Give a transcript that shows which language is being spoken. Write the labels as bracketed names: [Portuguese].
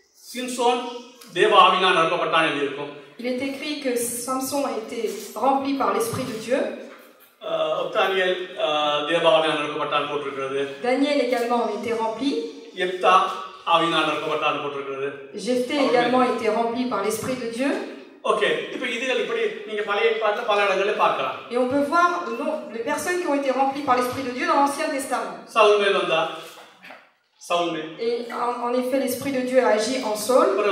[Tamil] சிம்சோன் தேவ ஆவியினால் நிரப்பப்பட்டான் என்று இருக்கும். [French] Il est écrit que Samson a été rempli par l'Esprit de Dieu. [Tamil] Daniel தேவ ஆவியினால் நிரப்பப்பட்டான் போட்டிருக்கிறது. [French] Daniel également a été rempli. [Tamil] யெப்தா ஆவியினால் நிரப்பப்பட்டான் போட்டிருக்கிறது. [French] Jephthé également a été rempli par l'Esprit de Dieu. [Tamil] Okay, இப்போ இதுகள் இப்படி நீங்க பழைய ஏற்பாட்டுல பல இடங்களில் பார்க்கலாம். [French] Et on peut voir les personnes qui ont été remplies par l'Esprit de Dieu dans l'Ancien Testament. [Tamil] Saul மேல் வந்தா Saul. [French] Et en effet, l'Esprit de Dieu a agi en Saul.